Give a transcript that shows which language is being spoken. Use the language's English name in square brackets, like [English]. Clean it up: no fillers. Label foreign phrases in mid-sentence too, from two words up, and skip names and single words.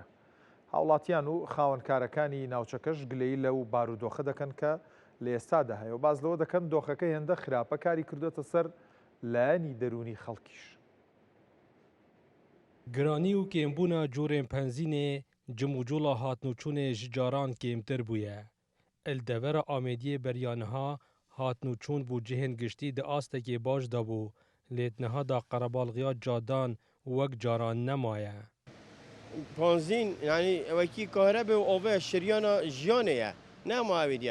[Central Kurdish] هاوڵاتیان و خاوەنکارەکانی ناوچەکەش گلەی لەو بارودۆخە دەکەن کە لە ئێستادا هەیە و باز لەوە دەکەن دۆخەکە هێندە خراپە کاری کردوێتە سەر لایەنی دەرونی خەڵکیش. [Kurdish] گرانی و کێمبوونا جۆرێن پەنزینێ جموجۆڵە هاتنوچوونێ ji caran kêmtir bûye. Li devera Amêdiyê beryaniha hatnûçûn bû cihên giştî di astekê baş dabû lê niha da qerebalxiya cadan wek caran nemaye. Panzîn yani wekî kahrebe û ava şeryana jiyanê ye nema Amêdiye.